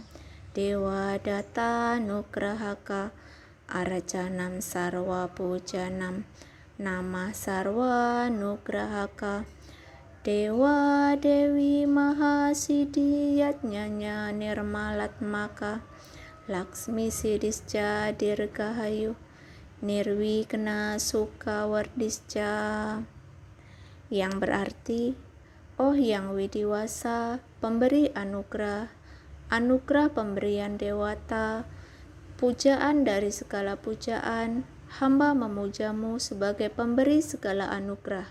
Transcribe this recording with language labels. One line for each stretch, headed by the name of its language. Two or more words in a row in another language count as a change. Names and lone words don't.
Sanskrit: देव दाता नुग्रहक अराजनम् सर्व पूजनम् नम सर्व नुग्रहक देव देवी महासिद्धियत्न्यन्य निर्मलात्मक लक्ष्मी सिद्धिश्च दीर्घायु निर्विघ्न सुखवर्धिश्च,
Indonesian: yang berarti, oh yang widiwasa, pemberi anugerah, anugerah pemberian dewata, pujaan dari segala pujaan, hamba memujamu sebagai pemberi segala anugerah.